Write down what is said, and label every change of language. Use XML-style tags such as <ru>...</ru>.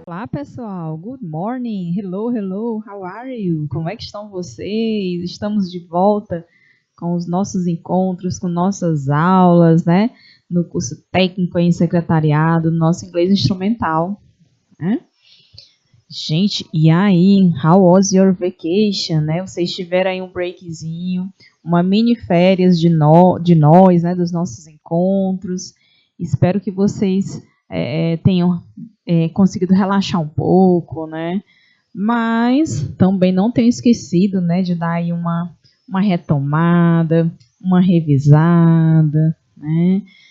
<en>pessoal, good morning, hello, hello, how are you?</en> <pt>Como é que estão vocês? Estamos de volta com os nossos encontros, com nossas aulas, né? No curso técnico em secretariado, nosso inglês instrumental, né? Gente, e aí,</pt> <en>how was your vacation,</en> <pt>né? Vocês tiveram aí um breakzinho, uma mini férias de nós, né? Dos nossos encontros. Espero que vocês tenham conseguido relaxar um pouco, né? Mas também não tenho esquecido, né? De dar aí uma retomada, uma revisada, né?</pt>